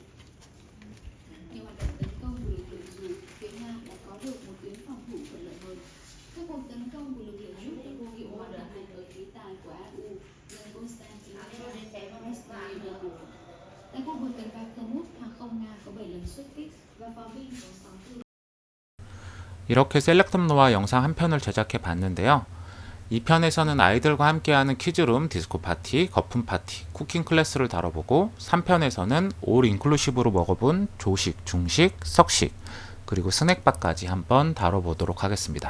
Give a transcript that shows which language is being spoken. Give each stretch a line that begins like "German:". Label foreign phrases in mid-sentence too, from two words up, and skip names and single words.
Vietnamese: Nhiều hoạt động tấn công của lực lượng dù phía Nga đã có được một tuyến phòng thủ thuận lợi hơn. Các cuộc tấn công của lực lượng rút đã vô hiệu hóa hoạt động ở khí tài của AU gần Konstantinivka và Krasnoye. Tại khu vực gần Bakhmut, hàng không Nga có 7 lần xuất kích và pháo binh có 6 tư.
Korean: 이렇게 셀렉텀노와 영상 한 편을 제작해 봤는데요. 2편에서는 아이들과 함께하는 키즈룸, 디스코 파티, 거품 파티, 쿠킹 클래스를 다뤄보고 3편에서는 올 인클루시브로 먹어본 조식, 중식, 석식, 그리고 스낵바까지 한번 다뤄보도록 하겠습니다.